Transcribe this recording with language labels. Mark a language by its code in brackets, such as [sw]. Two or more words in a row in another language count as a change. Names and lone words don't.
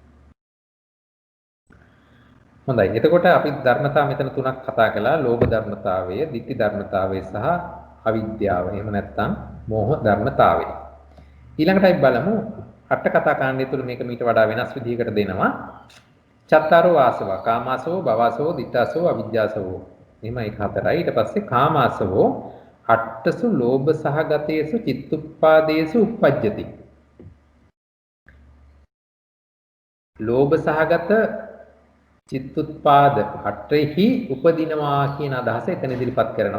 [si] හොඳයි. එතකොට අපි ධර්මතා මෙතන තුනක් කතා කළා. ලෝභ ධර්මතාවය, ditthi ධර්මතාවය සහ අවිද්‍යාව. එහෙම නැත්නම් මෝහ ධර්මතාවය. ඊළඟට අපි බලමු අට කතා කාණ්ඩය තුළ මේක මීට වඩා වෙනස් විදිහකට දෙනවා. [pi] චත්තාරෝ ආසවා, කාමාසවෝ, භවසවෝ, ditthාසවෝ, අවිජ්ජාසවෝ. [si] එහෙම ඒක හතරයි. ඊට පස්සේ [pi] කාමාසවෝ අට්ඨසු ලෝභ සහගතේසු චිත්තුප්පාදේසු uppajjati. [si] ලෝභ සහගත චිත්තුත්පාද අටෙහි උපදිනවා කියන අදහස එතන ඉදිරිපත් කරනවා.